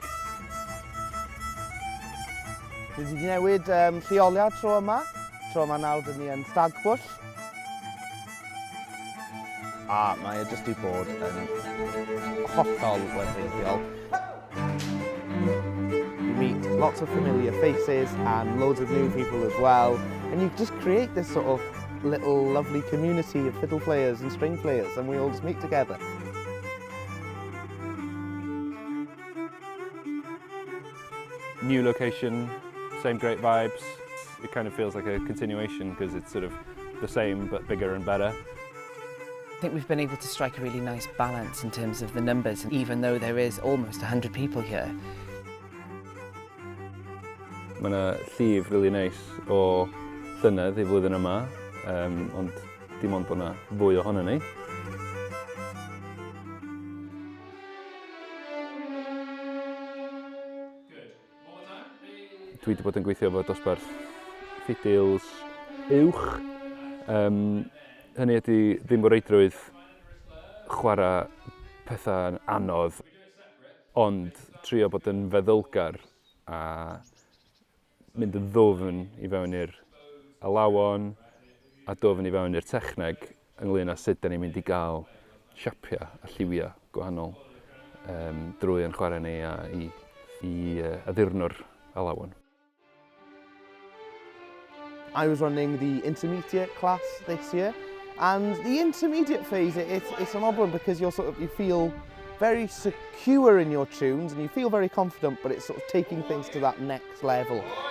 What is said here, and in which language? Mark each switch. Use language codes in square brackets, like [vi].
[cy] Ni wedi newid lleoliad tro yma nawr dyn ni yn Stagpwll. A mae e jyst i bod yn hollol wefreiddiol. [en] You meet lots of familiar faces and loads of new people as well, and you just create this sort of little lovely community of fiddle players and string players, and we all just meet together. New location, same great vibes. It kind of feels like a continuation because it's sort of the same but bigger and better. I think we've been able to strike a really nice balance in terms of the numbers, even though there is almost 100 people here. [cy] Mae yna llif really neis o llynedd I flwyddyn yma, ond dim ond bod yna fwy ohono ni. Dwi wedi bod yn gweithio efo dosbarth ffidils uwch. Hynny ydy ddim o reidrwydd chwarae pethau anodd, ond trio bod yn feddylgar a mynd yn ddwfn I fewn i'r alawon a dwfn I fewn i'r techneg ynglŷn â sut da ni'n mynd I gael siapiau a lliwiau gwahanol drwy yn chwarae ni a I addurnw'r alawon. [en] I was running the intermediate class this year, and the intermediate phase, it's an odd one because you feel very secure in your tunes and you feel very confident, but it's sort of taking things to that next level.